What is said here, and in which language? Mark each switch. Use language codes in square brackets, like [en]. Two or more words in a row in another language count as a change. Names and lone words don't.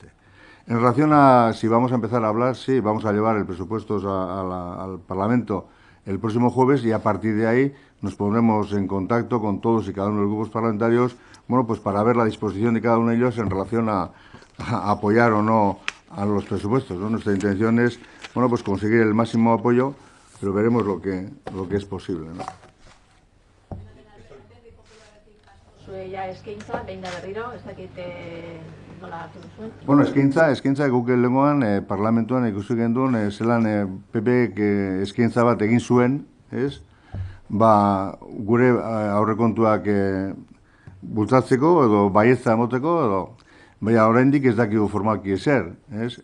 [es] En relación a si vamos a empezar a hablar, sí, vamos a llevar el presupuesto al Parlamento el próximo jueves y a partir de ahí nos pondremos en contacto con todos y cada uno de los grupos parlamentarios, pues para ver la disposición de cada uno de ellos en relación a apoyar o no a los presupuestos, ¿no? Nuestra intención es, pues conseguir el máximo apoyo, pero veremos lo que es posible, ¿no? [eu] Zueia eskaintza, behin da berriro, ez dakit nola hartu duzuen. Bueno, eskaintza guk lehengoan parlamentuan ikusi genduen zelan PPek eskaintza bat egin zuen, ez? Gure aurrekontuak bultzatzeko edo baietza emoteko edo baina oraindik ez dakigu formalki ezer, ez?